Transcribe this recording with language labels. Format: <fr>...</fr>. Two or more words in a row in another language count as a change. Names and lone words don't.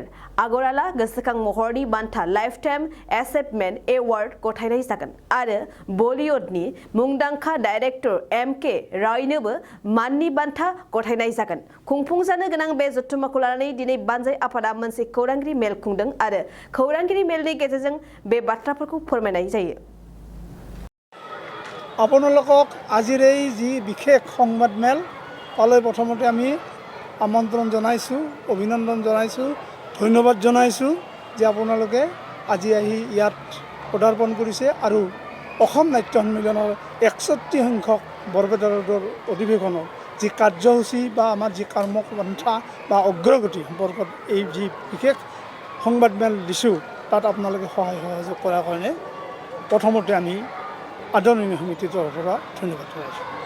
<brx>आगरवाला गोसोखां महरनि बान्था</brx> <en>life time achievement award</en> <brx>गथायनाय जागोन आरो बलिउडनि मुंदांखा डाइरेक्टर एम.के. रायनोबो माननि बान्था गथायनाय जागोन। खुंफुंजानो गोनां बे जथुम्माखौ लानानै दिनै बानजाय आफादा मोनसे खौरांगिरि मेल खुंदों आरो खौरांगिरि मेलनि गेजेरजों बे बाथ्राफोरखौ फोरमायनाय जायो।</brx> <as>আপোনালোকক আজিৰ এই যি বিশেষ সংবাদ মেল তালৈ প্ৰথমতে আমি আমন্ত্ৰণ জনাইছোঁ, অভিনন্দন জনাইছোঁ, ধন্যবাদ জনাইছোঁ যে আপোনালোকে আজি আহি ইয়াত পদাৰ্পণ কৰিছে আৰু অসম নাট্য সন্মিলনৰ 61 সংখ্যক বৰপেটা ৰোডৰ অধিৱেশনৰ যি কাৰ্যসূচী বা আমাৰ যি কৰ্মপন্থা বা অগ্ৰগতি সম্পৰ্কত এই যি বিশেষ সংবাদ মেল দিছোঁ তাত আপোনালোকে সহায় সহযোগ কৰাৰ কাৰণে প্ৰথমতে আমি আদৰণীয় সমিতিৰ পৰা ধন্যবাদ জনাইছোঁ।</as>